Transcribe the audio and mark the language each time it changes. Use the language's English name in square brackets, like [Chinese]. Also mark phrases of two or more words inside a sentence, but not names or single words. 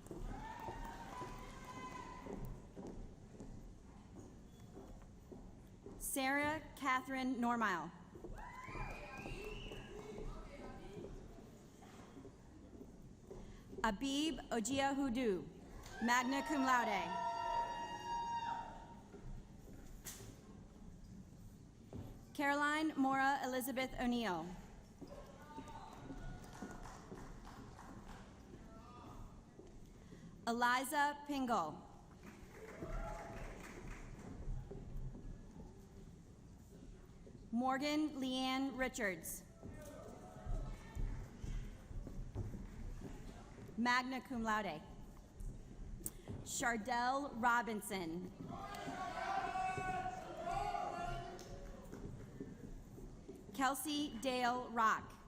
[English] Sarah Catherine Normile. Abib Ojiahudu, [Latin] magna cum laude. [English] Caroline Mora Elizabeth O'Neill. Eliza Pingle. Morgan Leanne Richards. [Latin] Magna cum laude. [English] Chardell Robinson. Kelsey Dale Rock.